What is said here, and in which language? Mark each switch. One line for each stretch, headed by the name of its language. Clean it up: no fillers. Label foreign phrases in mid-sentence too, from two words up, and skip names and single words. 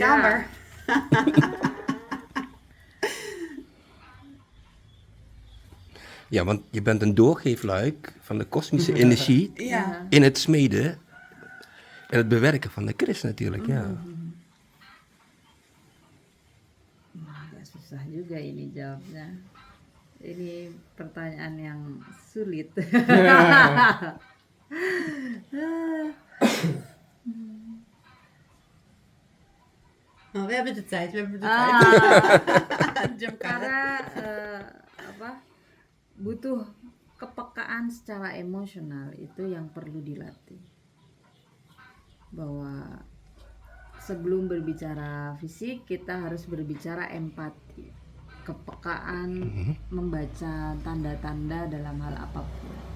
Dutch: kamer. Ja, want je bent een doorgeefluik van de kosmische energie Ja. in het smeden en het bewerken van de kris natuurlijk, ja.
Indonesian: Agak susah juga ini jawabnya. Ini pertanyaan yang sulit.
Dutch: Oh, we hebben de tijd.
Indonesian: Jam karet. Karena butuh kepekaan secara emosional itu yang perlu dilatih. Bahwa sebelum berbicara fisik kita harus berbicara empati, kepekaan, membaca tanda-tanda dalam hal apapun.